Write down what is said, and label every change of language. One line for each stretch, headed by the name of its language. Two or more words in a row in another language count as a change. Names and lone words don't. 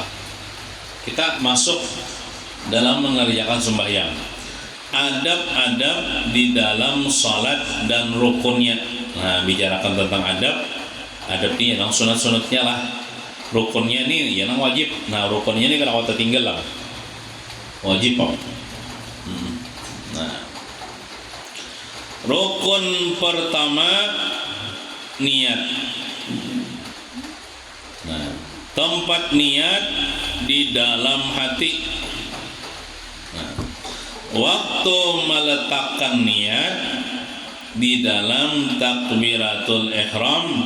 Indonesian: Kita masuk dalam mengerjakan sembahyang. Adab-adab di dalam salat dan rukunnya. Nah, bicarakan tentang adab ini yang sunat-sunatnya lah.
Banjar: rukunnya nih ya nang wajib.
Indonesian: Nah rukunnya nih kalau tertinggal lah wajib Pak. Nah rukun pertama niat. Nah tempat niat di dalam hati. Nah, waktu meletakkan niat di dalam takbiratul ihram.